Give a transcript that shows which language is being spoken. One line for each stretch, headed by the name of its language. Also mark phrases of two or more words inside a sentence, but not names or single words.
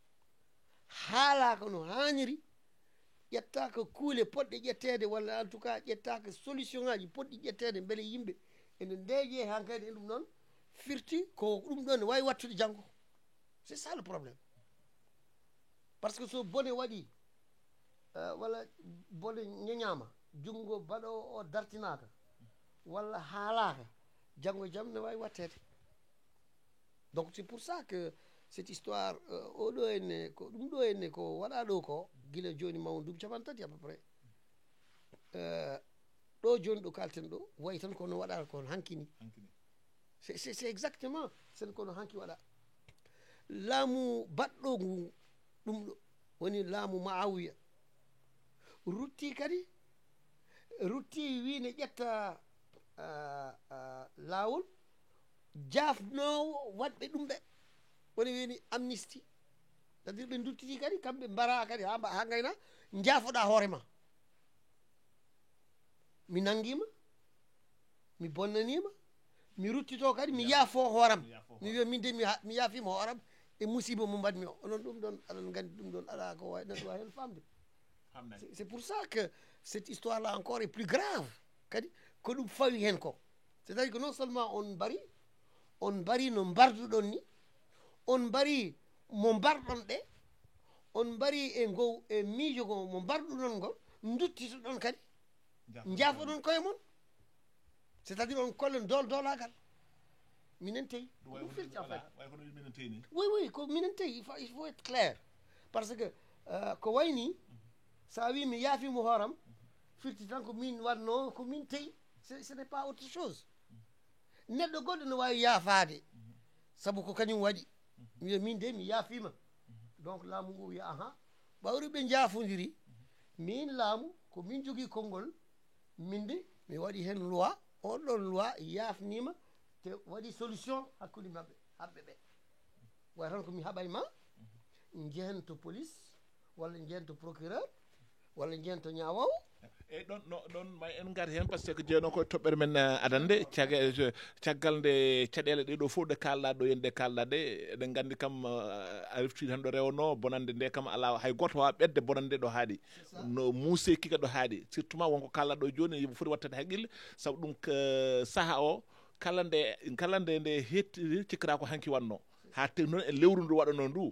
Fula: haalaka no hanniri ƴettaka kuule poɗɗe ƴettede walla
French: en tout cas
Fula: ƴettaka solution ngaji poɗɗi ƴettede beele yimɓe ene ndeeje hankkadi e ɗum ɗon firti ko ɗum ɗon ne wawi wattude janggo
French: c'est ça le problème par ce que
Fula: so bone waɗi walla bone ñeñama jungo baɗo o dartinaka walla haalaka janggo jaam ne wawi wattede
French: donc c'est pour ça que cette histoire
Fula: oɗo enne ko ɗum ɗo enne ko waɗa ɗo ko guila joni mawo duuɓi capantati
French: à peu près
Fula: ɗo joni ɗo kalten ɗo wayi tan kono waɗa kono hankini
French: c'est exactement
Fula: sen kono hanki waɗa laamu baɗɗo ngu ɗum ɗo woni laamu Maawiya rutti kadi rutti wi ne ƴetta laawol jafnowo waɗɓe ɗum ɓe woni wini amnistie
French: c'est à dire
Fula: ɓe duttiti kadi kamɓe mbara kadi ha gayna jaafoɗa hoorema mi nanguima mi bonnanima mi ruttito kadi mi yaafo hooram mi wiya min de mi yaafima hooram e musiba mo mbaɗmi o onon ɗum ɗon aɗon gandi ɗum ɗon ala ko way neɗɗo wawi hen famde
French: c'est pour ça que cette histoire là encore est plus
Fula: grave kadi ko ɗum fawi hen ko
French: c'est à dire que non seulement
Fula: on mbari no mbarduɗon ni on mbari mo mbarɗon ɗe on mbari e miijo go mo mbarɗuɗon ngol duttitoɗon kadi jaafoɗon koye mon
French: c'est à dire
Fula: on kollen dolagal minen teyi ɗum firti
French: en fait oui
Fula: ko minen teyi
French: il faut être clair parce que
Fula: ko wayni sa wi mi yaafimo hooram firti tan ko min wanno ko min teyi
French: ce n'est pas autre chose
Fula: neɗɗo goɗɗo no wawi yaafade saabu ko kañum waɗi wiya min de mi yaafima donc laamu ngu wiya ahan ɓawri ɓe jaafodiri min laamu ko min jogui konngol min de mi waɗi hen loi on ɗon loi yaafnima te waɗi solution hakkude mabɓe hamɓe ɓe way tan komi haɓay ma jehen to police walla jehen to procureur walla jehen to ñawowo eyyi ɗon may en gari hen
French: par ce que
Fula: jeeyno koye toɓɓere men adande caggal nde caɗele ɗeɗo fof ɗe kalɗa ɗo yen ɗe kalɗa ɗe eɗen gandi kam a refti tan ɗo rewno bonande nde kam ala hay goto wawa ɓedde bonande ɗo haaɗi no muuse kika ɗo haaɗi surtout ma wonko kalɗa ɗo joni yimɓe foti wattede haqqille saabu ɗum saaha o kala nde nde cikkata ko hanki wanno ha te noon e lewru ndu waɗano ndu